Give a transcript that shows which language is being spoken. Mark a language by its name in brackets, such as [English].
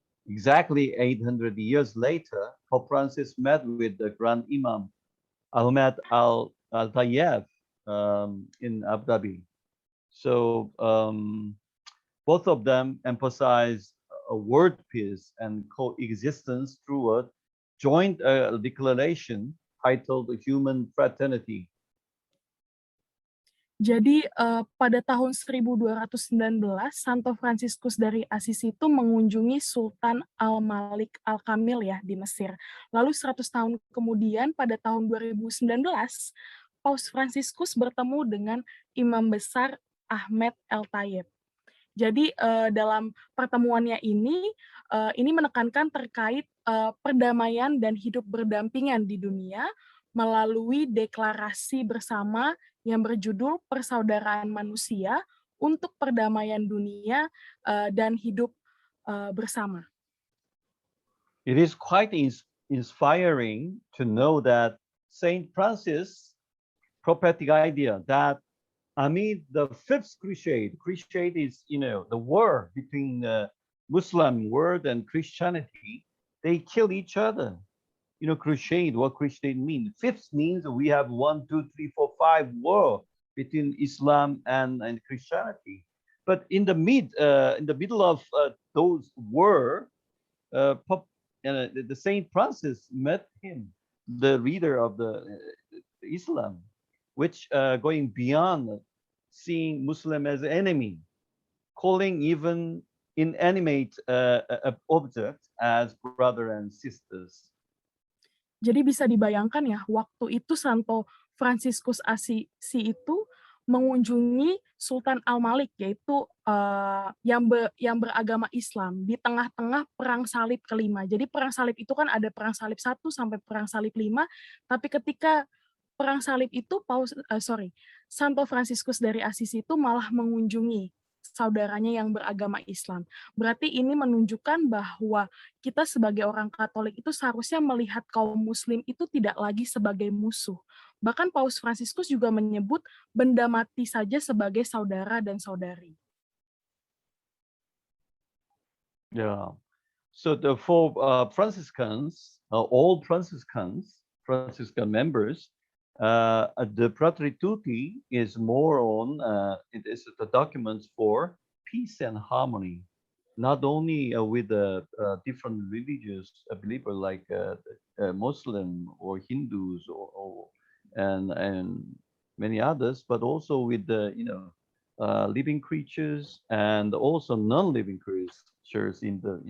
[English] Exactly 800 years later, Pope Francis met with the Grand Imam Ahmed al-Tayyab in Abu Dhabi. So both of them emphasized a world peace and coexistence through a joint declaration titled Human Fraternity. [Indonesian] Jadi pada tahun 1219 Santo Fransiskus dari Assisi itu mengunjungi Sultan Al-Malik Al-Kamil ya di Mesir. Lalu 100 tahun kemudian pada tahun 2019 Paus Fransiskus bertemu dengan Imam Besar Ahmed El-Tayeb. Jadi dalam pertemuannya ini menekankan terkait perdamaian dan hidup berdampingan di dunia melalui deklarasi bersama yang berjudul Persaudaraan Manusia untuk Perdamaian Dunia dan Hidup Bersama. [English] It is quite inspiring to know that Saint Francis' prophetic idea that amid the fifth crusade is, the war between the Muslim world and Christianity, they kill each other. Crusade, what crusade means? Fifth means we have 1, 2, 3, 4, 5 war between Islam and Christianity. But in the middle of those war, the Saint Francis met him, the leader of the Islam, which going beyond seeing Muslim as an enemy, calling even inanimate objects as brother and sisters. [Indonesian] Jadi bisa dibayangkan ya, waktu itu Santo Fransiskus Assisi itu mengunjungi Sultan Al-Malik, yaitu yang beragama Islam, di tengah-tengah Perang Salib kelima. Jadi Perang Salib itu kan ada Perang Salib 1 sampai Perang Salib 5, tapi ketika Perang Salib itu Santo Fransiskus dari Assisi itu malah mengunjungi saudaranya yang beragama Islam. Berarti ini menunjukkan bahwa kita sebagai orang Katolik itu seharusnya melihat kaum Muslim itu tidak lagi sebagai musuh. Bahkan Paus Fransiskus juga menyebut benda mati saja sebagai saudara dan saudari. Yeah. [English] So for Franciscans, all Franciscan members, the Fratelli Tutti is more on, it is the documents for peace and harmony, not only with the different religious believers like Muslim or Hindus and many others, but also with the living creatures and also non-living creatures in